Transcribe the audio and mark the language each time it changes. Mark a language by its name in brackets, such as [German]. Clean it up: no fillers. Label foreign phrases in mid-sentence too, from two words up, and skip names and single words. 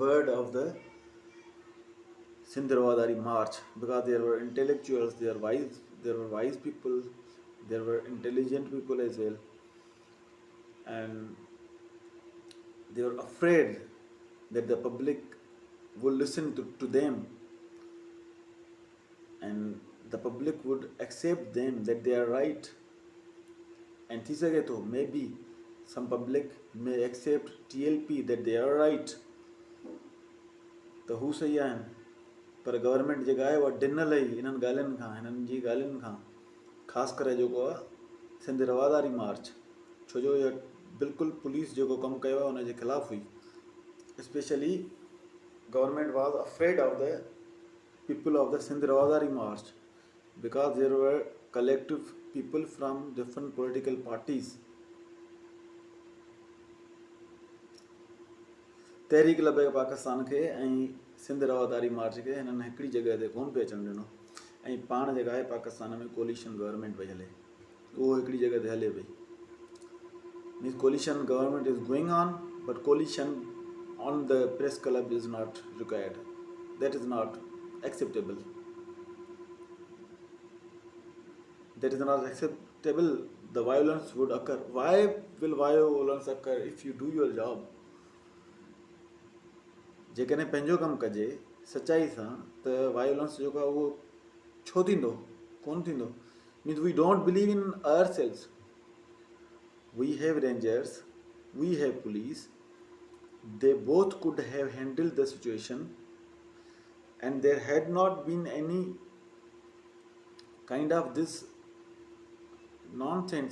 [English] word of the Sindh Rawadari March, because there were intellectuals, there were wise people, there were intelligent people as well, and they were afraid that the public would listen to them, and the public would accept them that they are right. And [Sindhi] थी सघे थो [English] maybe some public may accept TLP that they are right, [Sindhi] त हू सही आहिनि, पर गवर्नमेंट जेका आहे उहा ॾिनल ई इन्हनि ॻाल्हियुनि खां, हिननि जी ॻाल्हियुनि खां, ख़ासि करे जेको आहे सिंध रवादारी मार्च, छो जो इहा बिल्कुलु पुलिस जेको कमु कयो आहे उनजे ख़िलाफ़ु हुई. [English] specially government was afraid of the people of the Sindh Rawadari March, because there were collective people from different political parties. [Sindhi] तहरीक लबे पाकिस्तान खे ऐं सिंध रवादारी मार्च खे हिननि हिकिड़ी जॻह ते कोन पियो अचणु ॾिनो, ऐं पाण जेका आहे पाकिस्तान में [English] coalition government [Sindhi] पई हले, उहो हिकिड़ी जॻह ते हले पई. [English] means coalition government is going on, but coalition on the press club is not required. that is not acceptable. That is not acceptable. The violence would occur. Why will violence occur if you do your job? [Sindhi] जेकॾहिं पंहिंजो कमु कजे सच्चाई सां त वायोलेंस जेको आहे उहो छो थींदो, कोन थींदो. [English] means we don't believe in our selves. we have rangers, we have police. They both could have handled the situation, and there had not been any kind of this nonsense.